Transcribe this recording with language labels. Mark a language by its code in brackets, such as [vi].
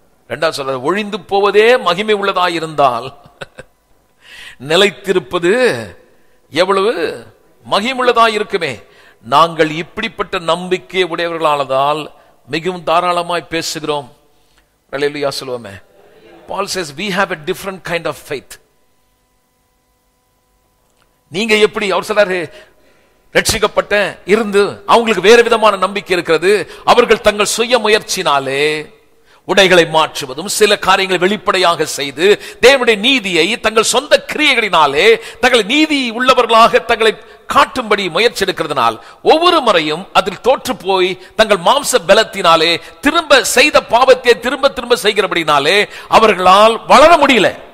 [ta] ரெண்டாவது சொல்றாரு, ஒழிந்து போவதே மகிமை உள்ளதா இருந்தால் நிலைத்திருப்பது எவ்வளவு மகிமுள்ளதா இருக்குமே. நாங்கள் இப்படிப்பட்ட நம்பிக்கை உடையவர்களானதால் மிகவும் தாராளமாய் பேசுகிறோம். அல்லேலூயா சொல்லுவோமே. [en] Paul says we have a different kind of faith. [ta] நீங்க எப்படி? அவர் சொல்றாரு, ரட்சிக்கப்பட்ட இருந்து அவங்களுக்கு வேற விதமான நம்பிக்கை இருக்கிறது. அவர்கள் தங்கள் சுய முயற்சினாலே உடைகளை மாற்றுவதும் சில காரியங்களை வெளிப்படையாக செய்து தேவனுடைய நீதியை தங்கள் சொந்த கிரியைகளினாலே தங்களை நீதி உள்ளவர்களாக தங்களை காட்டும்படி முயற்சி எடுக்கிறதுனால் ஒவ்வொரு முறையும் அதில் தோற்று போய் தங்கள் மாம்ச பலத்தினாலே திரும்ப செய்த பாவத்தை திரும்ப திரும்ப செய்கிறபடினாலே அவர்களால் வளர முடியல.